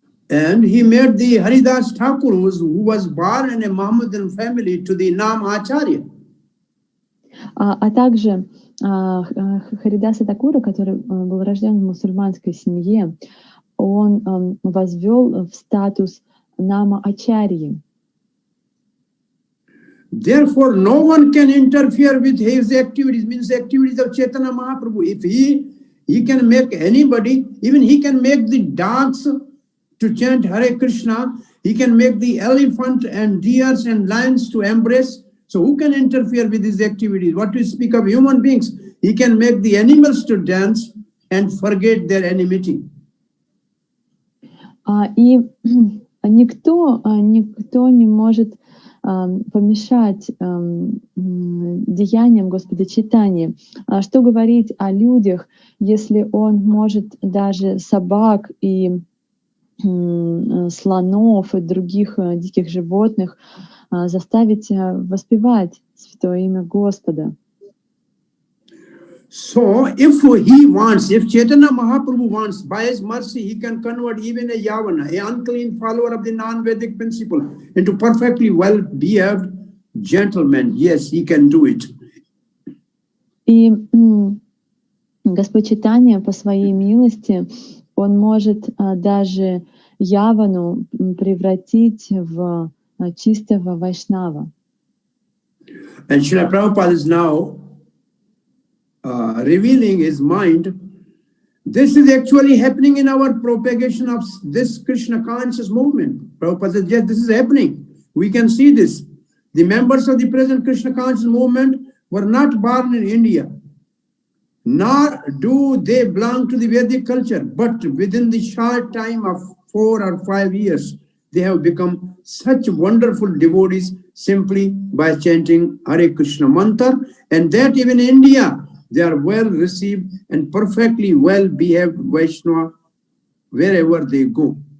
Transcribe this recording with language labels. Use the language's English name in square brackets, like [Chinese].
[English] And he made the Haridas Thakur, who was born in a Mohammedan family, to the Nam Acharya. [Russian] А также Харидаса Такура, который был рожден в мусульманской семье, он возвел в статус Нама Ачарьи. [English] Therefore, no one can interfere with his activities, means activities of Chaitanya Mahaprabhu. If he can make anybody, even he can make the dogs to chant Hare Krishna, he can make the elephant and deers and lions to embrace. So who can interfere with his activities? What to speak of human beings? He can make the animals to dance and forget their enmity. [Russian] И никто не может помешать деяниям Господа Чайтаньи. Что говорить о людях, если он может даже собак и слонов и других диких животных заставить воспевать святое имя Господа? [English] So, if he wants, if Chaitanya Mahaprabhu wants, by his mercy, he can convert even a Yavana, an unclean follower of the non-Vedic principle, into perfectly well-behaved gentleman. Yes, he can do it. [Russian] И Господь Чайтанья по своей милости, он может даже Явану превратить в чистого вайшнава. [English] And Srila Prabhupada is now revealing his mind. This is actually happening in our propagation of this Krishna conscious movement. Prabhupada says, yes, this is happening. We can see this. The members of the present Krishna conscious movement were not born in India, nor do they belong to the Vedic culture, but within the short time of 4 or 5 years, they have become such wonderful devotees simply by chanting Hare Krishna mantra, and that even in India, they are well received and perfectly well behaved Vaishnava wherever they go.